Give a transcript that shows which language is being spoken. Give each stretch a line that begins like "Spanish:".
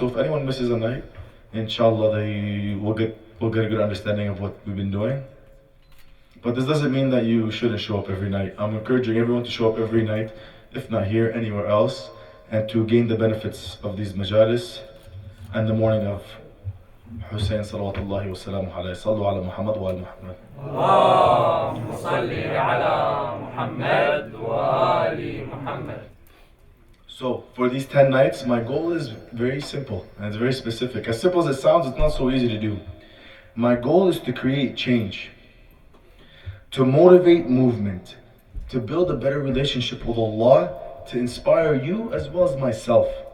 English: So if anyone misses a night, inshallah we'll get a good understanding of what we've been doing. But this doesn't mean that you shouldn't show up every night. I'm encouraging everyone to show up every night, if not here, anywhere else, and to gain the benefits of these majalis and the morning of Hussain salawatullahi wa salamu alayhi.
Arabic: Sallu ala Muhammad wa al Muhammad. اللهم صل على محمد وآل محمد.
English: So for these 10 nights, my goal is very simple and it's very specific. As simple as it sounds, it's not so easy to do. My goal is to create change, to motivate movement, to build a better relationship with Allah, to inspire you as well as myself.